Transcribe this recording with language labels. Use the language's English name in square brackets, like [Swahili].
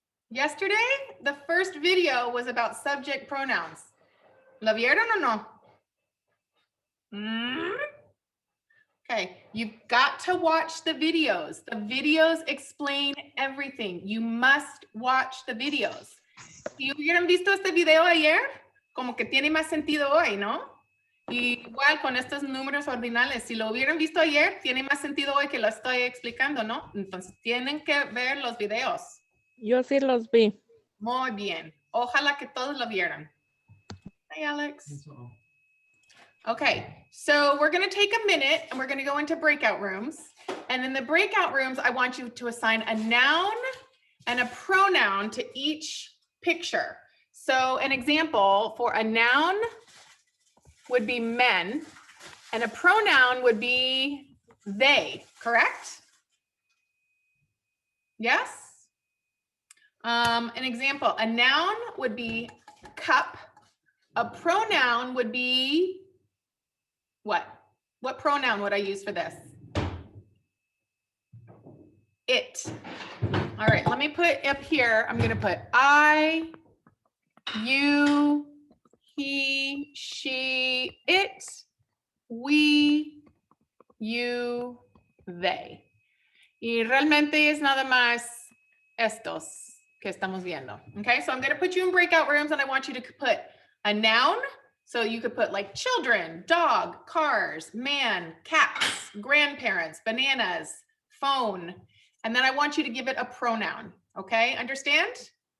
[English] Yesterday, the first video was about subject pronouns. [Spanish] ¿Lo vieron o no? [English] Okay, you've got to watch the videos. The videos explain everything. You must watch the videos. [Spanish] Si hubieran visto este video ayer, como que tiene más sentido hoy, ¿no? Igual con estos números ordinales, si lo hubieran visto ayer, tiene más sentido hoy que lo estoy explicando, ¿no? Entonces tienen que ver los videos. Yo sí los vi. Muy bien. Ojalá que todos lo vieran. [English] Hi, Alex. Okay, so we're going to take a minute and we're going to go into breakout rooms. And in the breakout rooms, I want you to assign a noun and a pronoun to each picture. So an example for a noun would be men, and a pronoun would be they, correct? Yes? An example, a noun would be cup. A pronoun would be what? What pronoun would I use for this? It. All right, let me put up here, I'm gonna put I, you, he, she, it, we, you, they. [Spanish] Y realmente es nada más estos que estamos viendo. [English] Okay, so I'm going to put you in breakout rooms and I want you to put a noun. So you could put like children, dog, cars, man, cats, grandparents, bananas, phone. And then I want you to give it a pronoun. Okay, understand?